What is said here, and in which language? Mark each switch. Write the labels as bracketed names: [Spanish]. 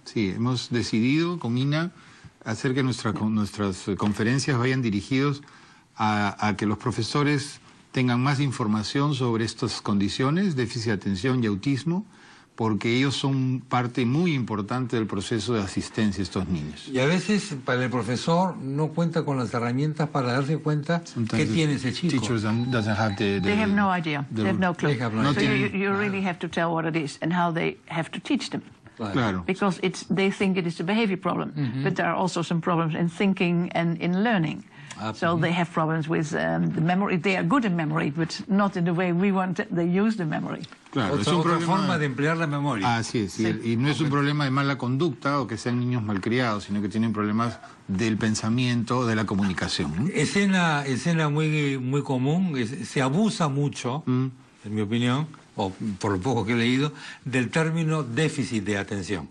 [Spanish] Sí, hemos decidido con INA hacer que nuestras conferencias vayan dirigidos a que los profesores tengan más información sobre estas condiciones, déficit de atención y autismo, porque ellos son parte muy importante del proceso de asistencia a estos niños. Y a veces para el profesor no cuenta con las herramientas para darse cuenta qué tiene ese chico. [English] They have no idea. They have no clue. So you really have to tell what it is and how they have to teach them. [Spanish] Claro. [English] Because they think it is a behavior problem, but there are also some problems in thinking and in learning. So they have problems with the memory. They are good in memory, but not in the way we want they use the memory. [Spanish] Claro, es otra forma de emplear la memoria. Así es, y no es un problema de mala conducta o que sean niños malcriados, sino que tienen problemas del pensamiento, de la comunicación, ¿no? Escena muy común, se abusa mucho, en mi opinión, o por lo poco que he leído, del término déficit de atención.